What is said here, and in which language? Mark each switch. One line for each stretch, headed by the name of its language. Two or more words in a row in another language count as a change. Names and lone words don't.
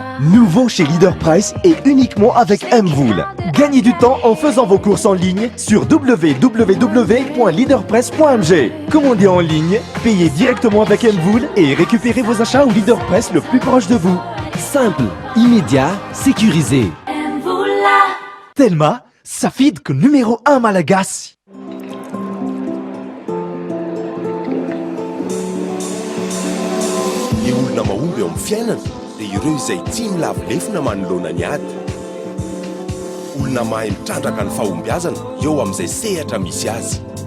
French: Nouveau chez Leader Price et uniquement avec Mvoul. Gagnez du temps en faisant vos courses en ligne sur www.leaderpress.mg. Commandez en ligne, payez directement avec Mvoul et récupérez vos achats au Leader Press le plus proche de vous. Simple, immédiat, sécurisé. Telma, Safid numéro 1 Malagasy.
Malagasy: Ny olona mahomby eo amin'ny fiainana dia ireo izay tia milavolefona manoloana ny ady. Olona mahay mitrandraka ny fahombiazana eo amin'izay sehatra misy azy.